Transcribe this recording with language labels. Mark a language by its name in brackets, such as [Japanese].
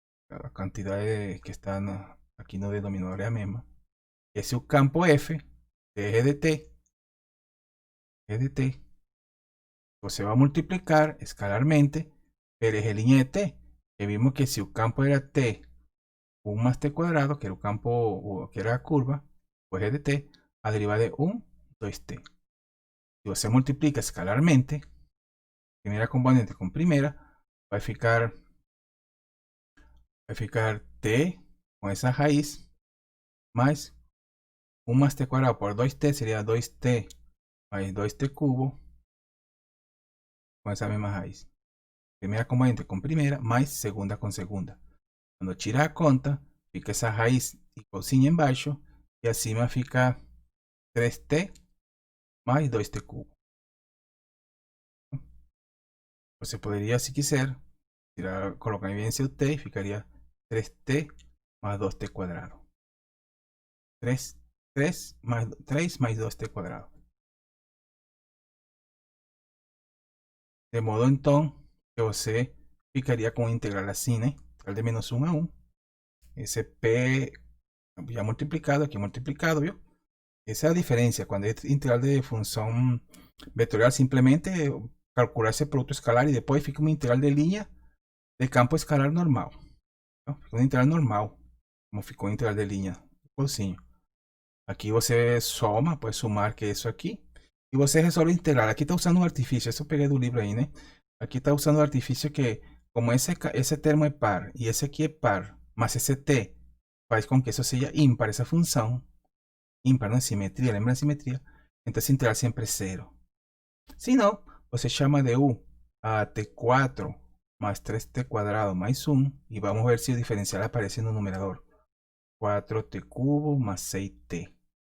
[Portuguese] A quantidade que está aqui no denominador é a mesma. Esse é o campo f de eje de t. Você vai multiplicar escalarmente pelo eje linha de t. E vimos que se o campo era t [Spanish] 1 más t cuadrado, que era el campo, o que era la curva, pues g de t, [Portuguese] a derivada de 1, [Spanish] 2t. Si se multiplica escalarmente, primera componente con primera, va a ficar t con esa raíz, más 1 más t cuadrado por 2t sería 2t más 2t cubo, con esa misma raíz. Primera componente con primera, más segunda con segunda. [Portuguese] Quando tirar a conta, fica essa raiz igualzinha embaixo, e acima fica 3t mais 2t cubo. Você poderia, se quiser, colocar em evidência o t e ficaria 3t mais 2t quadrado. 3 mais 2t quadrado. De modo, então, que você ficaria com a integral assim, né? Integral de menos 1 a 1. Esse p já multiplicado, aqui multiplicado, viu? [Spanish] Esa es la diferencia. Cuando es integral de función vectorial, simplemente calcular ese producto escalar y después fica una integral de línea de campo escalar normal. ¿No? Fica una integral normal, [Portuguese] como ficou [Spanish] una integral de línea. Aquí [Portuguese] você soma, [Spanish] puede sumar que eso aquí. Y você resuelve integral. Aquí está usando un artificio, eso pegué del libro ahí, ¿no? Aquí está usando un artificio que, como ese termo es par y ese aquí es par, más ese t, faz con que eso sea ímpar, esa función. [Portuguese] Ímpar, não? Simetria, lembra a simetria? Então essa integral sempre é zero. Se não, você chama de u a t4 mais 3t quadrado mais 1 e vamos ver se o diferencial aparece no numerador. 4t cubo mais 6t.